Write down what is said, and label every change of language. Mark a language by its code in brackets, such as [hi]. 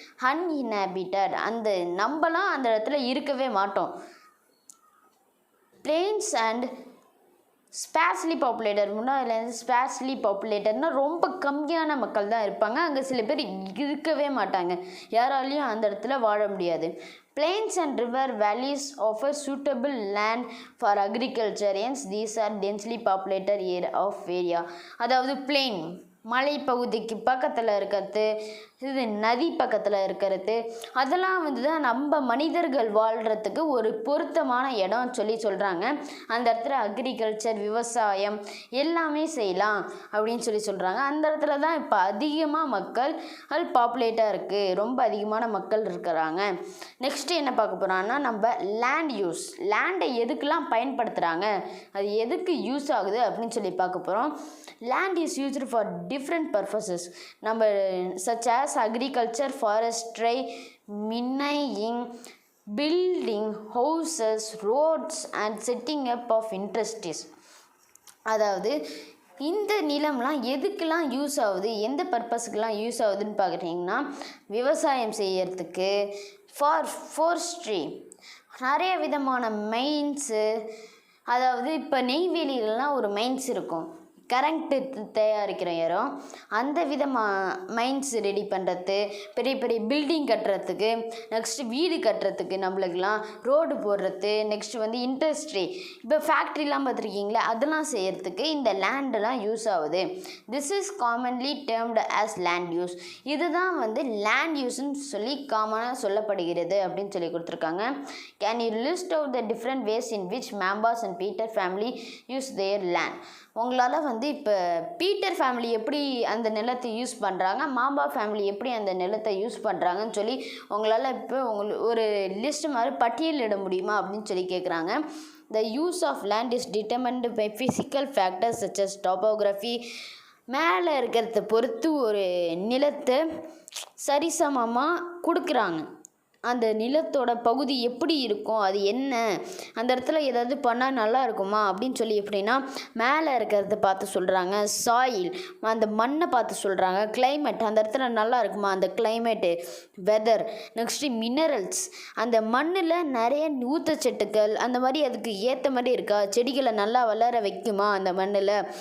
[ta] அன்இன்ஹாபிட்டட், நம்மலாம் அந்த இடத்துல இருக்கவே மாட்டோம். [en] plains and sparsely populated, [ta] முன்னாடிலேருந்து ஸ்பேர்ஸ்லி பாப்புலேட்டட்னால் ரொம்ப கம்மியான மக்கள் தான் இருப்பாங்க, அங்கே சில பேர் இருக்கவே மாட்டாங்க, யாராலையும் அந்த இடத்துல வாழ முடியாது. [en] Plains and river valleys offer suitable land for agriculture, hence these are densely populated area. [ta] அதாவது plain மலைப்பகுதிக்கு பக்கத்தில் இருக்கிறது, இது நதி பக்கத்தில் இருக்கிறது, அதெல்லாம் தான் நம்ம மனிதர்கள் வாழ்கிறதுக்கு ஒரு பொருத்தமான இடம் சொல்கிறாங்க. அந்த இடத்துல அக்ரிகல்ச்சர், விவசாயம் எல்லாமே செய்யலாம் அப்படின்னு சொல்கிறாங்க. அந்த இடத்துல தான் இப்போ அதிகமாக மக்கள் பாப்புலேட்டாக இருக்குது, ரொம்ப அதிகமான மக்கள் இருக்கிறாங்க. நெக்ஸ்ட்டு என்ன பார்க்க போகிறோன்னா, நம்ம லேண்ட் யூஸ், லேண்டை எதுக்கெல்லாம் பயன்படுத்துகிறாங்க, அது எதுக்கு யூஸ் ஆகுது அப்படின்னு பார்க்க போகிறோம். [en] land is used for different purposes, [ta] நம்ம [en] such as agriculture, forestry, mining, building houses, roads and setting up of industries. [ta] அதாவது இந்த நிலம்லாம் எதுக்கெல்லாம் யூஸ் ஆகுது, எந்த பர்பஸுக்கெல்லாம் யூஸ் ஆகுதுன்னு பார்க்குறீங்கன்னா, விவசாயம் செய்யறதுக்கு, ஃபோரஸ்ட்ரி, நிறைய விதமான மைன்ஸு. அதாவது இப்போ நெய்வேலியிலலாம் ஒரு மைன்ஸ் இருக்கும், கரண்ட்டு தயாரிக்கிற இடம். அந்த விதமாக மைன்ஸ் ரெடி பண்ணுறது, பெரிய பெரிய பில்டிங் கட்டுறதுக்கு, நெக்ஸ்ட்டு வீடு கட்டுறதுக்கு, நம்மளுக்கெல்லாம் ரோடு போடுறது, நெக்ஸ்ட்டு வந்து இண்டஸ்ட்ரி, இப்போ ஃபேக்ட்ரிலாம் பார்த்துருக்கீங்களா, அதெல்லாம் செய்கிறதுக்கு இந்த லேண்டெலாம் யூஸ் ஆகுது. [en] This is commonly termed as land use. [ta] இதுதான் வந்து லேண்ட் யூஸ்ன்னு சொல்லி காமனாக சொல்லப்படுகிறது அப்படின்னு சொல்லி கொடுத்துருக்காங்க. [en] Can you list out the different ways in which Mambas and Peter family use their land? [ta] உங்களால் வந்து இப்போ பீட்டர் ஃபேமிலி எப்படி அந்த நிலத்தை யூஸ் பண்ணுறாங்க, மாம்பா ஃபேமிலி எப்படி அந்த நிலத்தை யூஸ் பண்ணுறாங்கன்னு சொல்லி உங்களால் இப்போ ஒரு லிஸ்ட் மாதிரி பட்டியலிட முடியுமா அப்படின்னு சொல்லி கேட்குறாங்க. [en] The use of land is determined by physical factors such as topography. [ta] மேலே இருக்கிறத பொறுத்து ஒரு நிலத்தை சரிசமமாக கொடுக்குறாங்க. அந்த நிலத்தோட பகுதி எப்படி இருக்கும், அது என்ன, அந்த இடத்துல ஏதாவது பண்ணால் நல்லா இருக்குமா அப்படின்னு சொல்லி எப்படின்னா மேலே இருக்கிறத பார்த்து சொல்கிறாங்க. சாயில், அந்த மண்ணை பார்த்து சொல்கிறாங்க. கிளைமேட், அந்த இடத்துல நல்லா இருக்குமா அந்த கிளைமேட்டு, வெதர், நெக்ஸ்ட்டு மினரல்ஸ், அந்த மண்ணில் நிறைய ஊட்டச்சத்துக்கள் அந்த மாதிரி அதுக்கு ஏற்ற மாதிரி இருக்கா, செடிகளை நல்லா வளர வைக்குமா அந்த மண்ணில்.